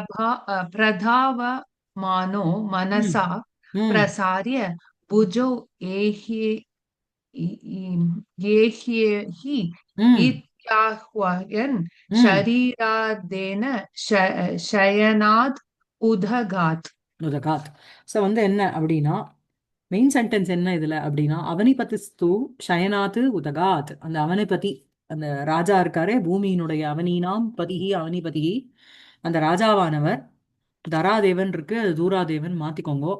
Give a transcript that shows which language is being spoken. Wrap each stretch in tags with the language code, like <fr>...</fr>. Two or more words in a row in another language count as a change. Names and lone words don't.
<sa>प्रधावमानो ம், मनसा ம், प्रसार्य भुजौ एह्ये हि ம், इत्याह्वयन् ம். शरीरादेन शयनात् उदगात्. உதகாத்.</sa> <ta>ஸோ என்ன அப்படின்னா மெயின் சென்டென்ஸ் என்ன இதுல அப்படின்னா</ta> <sa>अवनिपतिस्तु शयनात् उदगात्.</sa> <ta>அந்த அவனிபதி அந்த ராஜா இருக்காரே பூமியினுடைய</ta> <sa>अवनीनां पतिः अवनिपतिः</sa> <ta>அந்த ராஜாவானவர் தராதேவன் இருக்கு, அது தூராதேவன் மாத்திக்கோங்க.</ta>